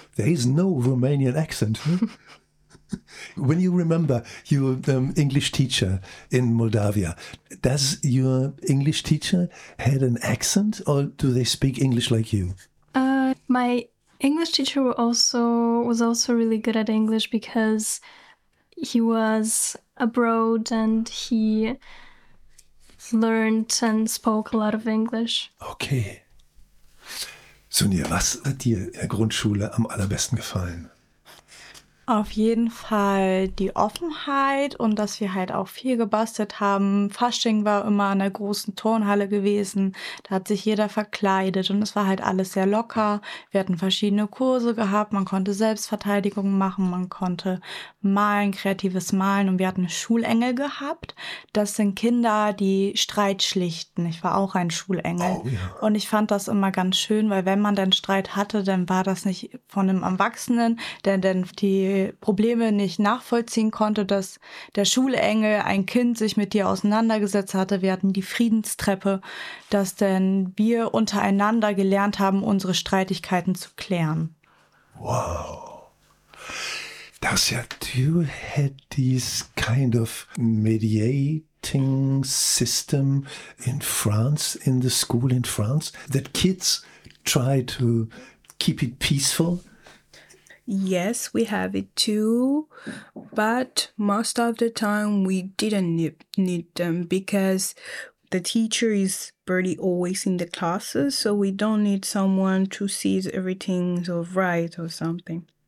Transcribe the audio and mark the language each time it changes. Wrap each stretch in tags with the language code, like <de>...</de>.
<en>There is no Romanian accent. When you remember your English teacher in Moldavia, does your English teacher had an accent or do they speak English like you? My English teacher was also really good at English because he was abroad and he learned and spoke a lot of English. Okay.</en> <de>Sonja, was hat dir in der Grundschule am allerbesten gefallen? Auf jeden Fall die Offenheit und dass wir halt auch viel gebastelt haben. Fasching war immer an der großen Turnhalle gewesen. Da hat sich jeder verkleidet und es war halt alles sehr locker. Wir hatten verschiedene Kurse gehabt. Man konnte Selbstverteidigung machen, man konnte malen, kreatives Malen. Und wir hatten Schulengel gehabt. Das sind Kinder, die Streit schlichten. Ich war auch ein Schulengel. Oh, ja. Und ich fand das immer ganz schön, weil wenn man dann Streit hatte, dann war das nicht von einem Erwachsenen, denn die Probleme nicht nachvollziehen konnte, dass der Schulengel ein Kind sich mit dir auseinandergesetzt hatte. Wir hatten die Friedenstreppe, dass denn wir untereinander gelernt haben, unsere Streitigkeiten zu klären. Wow. Das ja,</de> <en>you had this kind of mediating system in France, in the school in France, that kids try to keep it peaceful. Yes, we have it too, but most of the time we didn't need them because the teacher is barely always in the classes, so we don't need someone to see everything right or something.</en>